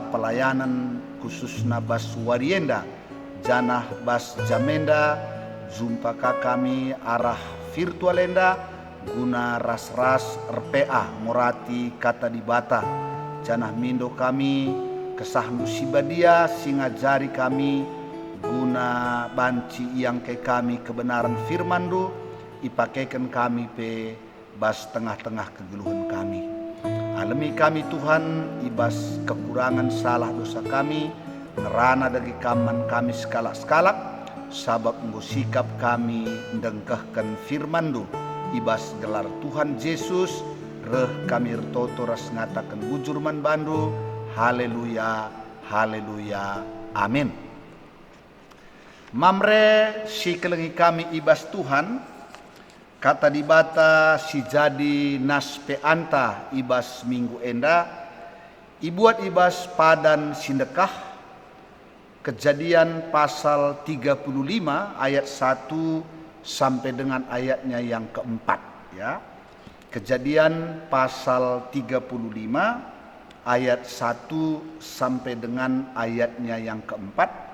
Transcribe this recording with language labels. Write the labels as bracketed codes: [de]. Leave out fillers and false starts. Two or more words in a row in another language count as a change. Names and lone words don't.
[btx] pelayanan khususna bas warienda, janah bas jamenda, jumpaka kami arah virtualenda, guna ras-ras RPA ngorati kata dibata, janah mindo kami kesah musibadia singajari kami, guna banci yang ke kami kebenaran firman du, ipakaikan kami pe bas tengah-tengah kegeluhan kami. Alami kami Tuhan ibas kekurangan salah dosa kami, ngerana dari kaman kami sekalak-sekalak, sabab enggo sikap kami ndengkehkan firman du, ibas gelar Tuhan Yesus, reh kami ertoto ras ngatakan bujurman bandu, haleluya, haleluya, amin. Mamre si kelengi kami ibas Tuhan, kata dibata si jadi nas peanta ibas minggu enda, ibuat ibas padan sindekah, [id] Kejadian pasal 35 ayat 1 sampai dengan ayatnya yang keempat, ya. Kejadian pasal 35 ayat 1 sampai dengan ayatnya yang keempat.